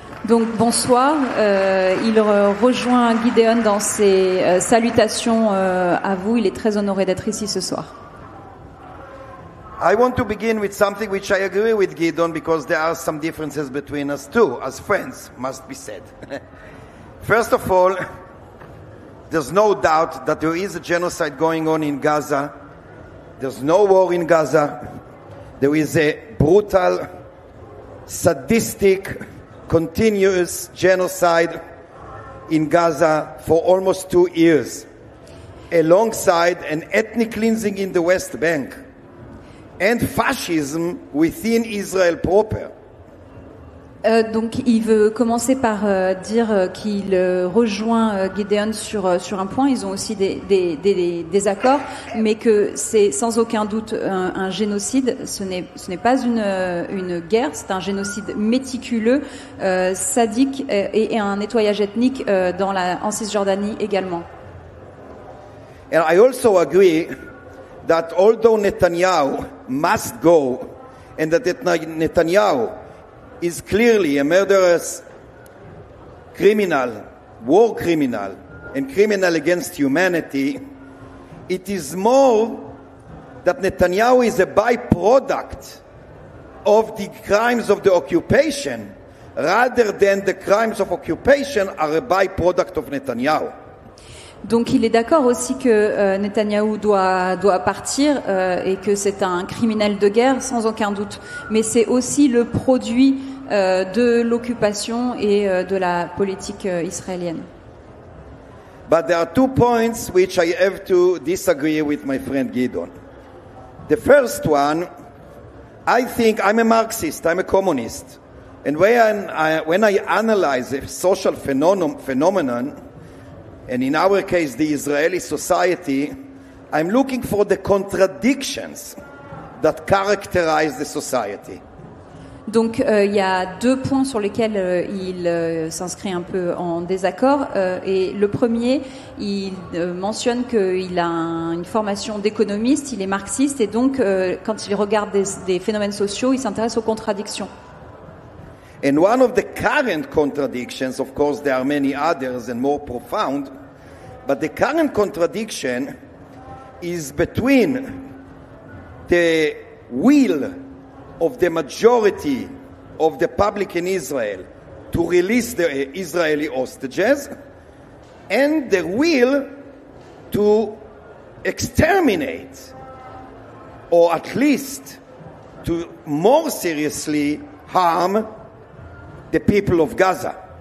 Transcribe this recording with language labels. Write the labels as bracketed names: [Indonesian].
[French] Donc bonsoir, il rejoint Gideon dans ses salutations à vous. Il est très honoré d'être ici ce soir. [English] I want to begin with something which I agree with Gideon, because there are some differences between us too, as friends, must be said. First of all, there's no doubt that there is a genocide going on in Gaza. There's no war in Gaza. There is a brutal, sadistic, continuous genocide in Gaza for almost 2 years, alongside an ethnic cleansing in the West Bank and fascism within Israel proper. [French] Donc il veut commencer par dire qu'il rejoint Gideon sur un point. Ils ont aussi des accords, mais que c'est sans aucun doute un génocide. Ce n'est pas une guerre, c'est un génocide méticuleux, sadique et un nettoyage ethnique en Cisjordanie également. [English] And I also agree that although Netanyahu must go, and that Netanyahu is clearly a murderous criminal, war criminal, and criminal against humanity, it is more that Netanyahu is a byproduct of the crimes of the occupation, rather than the crimes of occupation are a byproduct of Netanyahu. [French] Donc il est d'accord aussi que Netanyahou doit partir et que c'est un criminel de guerre sans aucun doute, mais c'est aussi le produit de l'occupation et de la politique israélienne. [English] But there are 2 points which I have to disagree with my friend Gideon. The first one, I think I'm a Marxist, I'm a communist, and when I analyze a social phenomenon, and in our case the Israeli society, I'm looking for the contradictions that characterize the society. [French] Donc il y a 2 points sur lesquels il s'inscrit un peu en désaccord. Et le premier, il mentionne qu'il a une formation d'économiste, il est marxiste, et donc quand il regarde des phénomènes sociaux, il s'intéresse aux contradictions. [English] And one of the current contradictions, of course there are many others and more profound, but the current contradiction is between the will of the majority of the public in Israel to release the Israeli hostages and the will to exterminate, or at least to more seriously harm the people of Gaza.